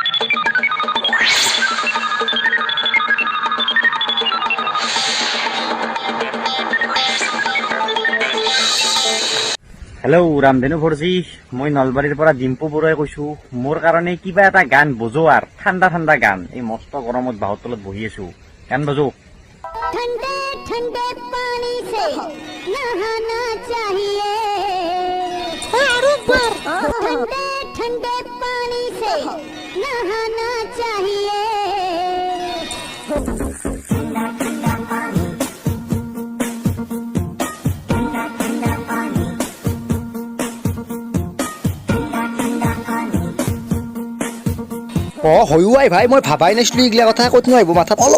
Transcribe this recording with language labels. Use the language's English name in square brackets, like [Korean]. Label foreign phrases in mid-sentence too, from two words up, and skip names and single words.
[Assamese] হেল্ল' ৰামধেনু ফৰজি, মই নলবাৰীৰ পৰা ডিম্পু বৰুৱাই কৈছো। মোৰ কাৰণে কিবা এটা গান বজোৱাৰ, ঠাণ্ডা ঠাণ্ডা গান। এই মস্ত গৰমত বাহৰ তলত বহি আছো, গান বজো। [Hindi] ठंडे ठंडे पानी से नहाना चाहिए, ठंडे ठंडे पानी से नहाना चाहिए। [Assamese] হয়ো আই ভাই, মই ভাবাই নাছিলো এইগিলা কথা ক'তনো আহিব মাথাত।